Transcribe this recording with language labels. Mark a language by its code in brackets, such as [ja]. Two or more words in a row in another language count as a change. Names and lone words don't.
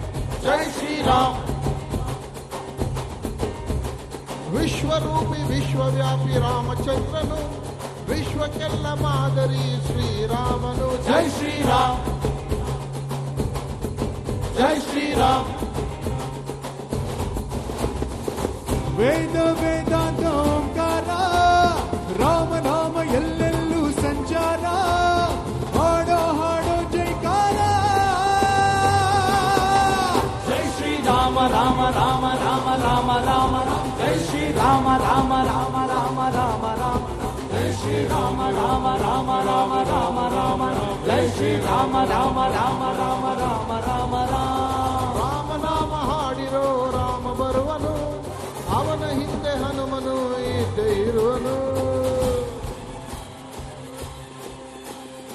[kn] ಜೈ ಶ್ರೀರಾಮ್ ವಿಶ್ವರೂಪಿ ವಿಶ್ವವ್ಯಾಪಿ ರಾಮಚಂದ್ರನು ವಿಶ್ವಕ್ಕೆಲ್ಲ ಮಾದರಿ ಶ್ರೀರಾಮನು ಜೈ ಶ್ರೀರಾಮ್ ಜೈ ಶ್ರೀರಾಮ್ ವೇದ ವೇದಾಂತ ಓಂಕಾರ ರಾಮನಾಮ ಎಲ್ಲೆಲ್ಲೂ ಸಂಚಾರ ಹಾಡೋ ಹಾಡೋ ಜೈಕಾರ [hi] जय श्री राम राम राम राम राम राम जय श्री राम राम राम राम राम राम जय श्री राम राम राम राम राम राम जय श्री राम राम राम राम राम राम राम [kn] ರಾಮನಾಮ ಹಾಡಿರೋ ರಾಮ ಬರುವನು ಅವನ ಹಿಂದೆ ಹನುಮನು ಇದ್ದೇ ಇರುವನು